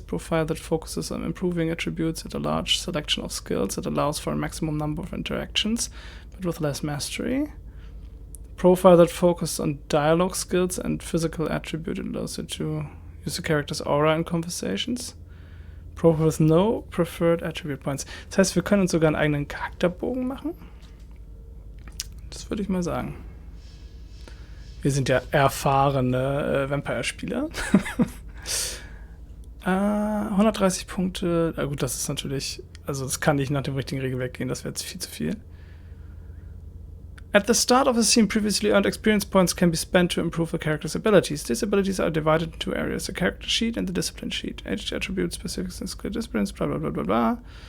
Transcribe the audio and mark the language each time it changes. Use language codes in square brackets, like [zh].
[en] Profile that focuses on improving attributes at a large selection of skills that allows for a maximum number of interactions, but with less mastery. Profile that focuses on dialogue skills and physical attribute allows you to use the character's aura in conversations. Profile with no preferred attribute points. [de] Das heißt, wir können uns sogar einen eigenen Charakterbogen machen. Das würde ich mal sagen. Wir sind ja erfahrene Vampire-Spieler. 130 Punkte. Na gut, das ist natürlich... Also das kann nicht nach dem richtigen Regelwerk gehen. Das wäre jetzt viel zu viel. [en] At the start of a scene, previously earned experience points can be spent to improve the character's abilities. These abilities are divided into two areas, the character sheet and the discipline sheet. Each attribute, specifics, and skill disciplines, blah, blah, blah, blah, blah.